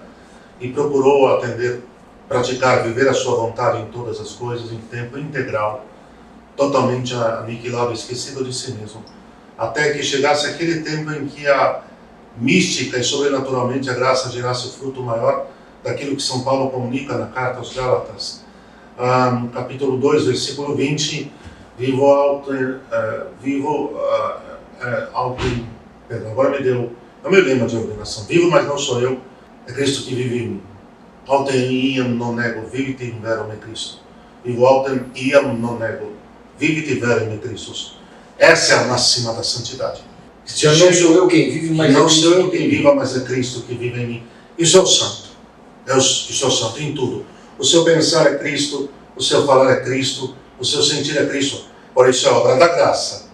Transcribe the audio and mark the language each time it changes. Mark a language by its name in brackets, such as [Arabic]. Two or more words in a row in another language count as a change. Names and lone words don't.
[Portuguese] e procurou atender, praticar, viver a sua vontade em todas as coisas, em tempo integral, totalmente aniquilado, esquecido de si mesmo, até que chegasse aquele tempo em que a mística e sobrenaturalmente a graça gerasse o fruto maior daquilo que São Paulo comunica na carta aos Gálatas, capítulo 2, versículo 20, agora me deu, é o meu lema de ordenação, vivo mas não sou eu, é Cristo que vive em mim. [Latin] Autem iam non nego, vivit in vero me Cristo. Vivo autem iam non nego, vivit in vero me Christus. [Portuguese] Essa é a máxima da santidade. Já não sou eu quem vive, mas não sou eu quem vive, mas é Cristo que vive em mim. Isso é o santo. Isso é o santo em tudo. O seu pensar é Cristo, o seu falar é Cristo, o seu sentir é Cristo. Por isso é obra da graça.